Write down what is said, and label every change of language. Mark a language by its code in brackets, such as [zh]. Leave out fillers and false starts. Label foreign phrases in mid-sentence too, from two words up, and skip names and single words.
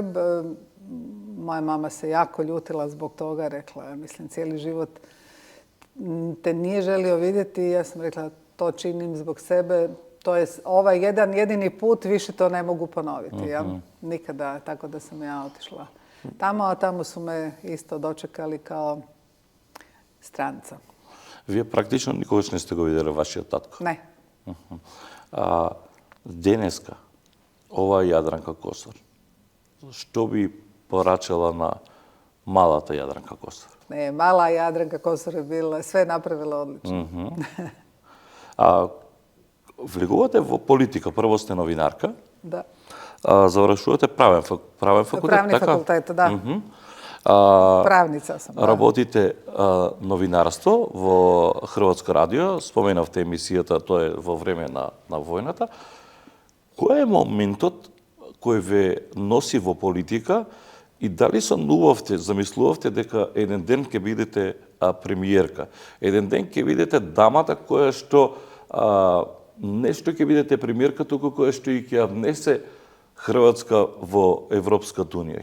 [hr] Moja mama se jako ljutila zbog toga, rekla, mislim, cijeli život te nije želio vidjeti. Ja sam rekla, to činim zbog sebe. To je ovaj jedan jedini put, više to ne mogu ponoviti. Ja? Nikada, tako da sam ja otišla tamo, a tamo su me isto dočekali kao stranca. [mk] Вие практично никогаш не сте го видели вашиот татко? Не. Денеска, ова Јадранка Косор, што би порачала на малата Јадранка Косор? [hr] Ne, mala Jadranka Kosor je bila, sve napravila odlično. [mk] Влегувате во политика, прво сте новинарка, [hr] Da. [mk] Завршувате правен факултет, [hr] Pravni [mk] така? [hr] fakultet, da. Pravnica sam. Da. [mk] Работите новинарство во Хрватско радио, споменавте емисијата, тоа е во време на војната. Кој е моментот кој ве носи во политика и дали замислувавте дека еден ден ќе бидете премиерка, еден ден ќе бидете дамата која што не што ќе бидете премиерка, туку која што и ќе внесе Хрватска во Европската унија.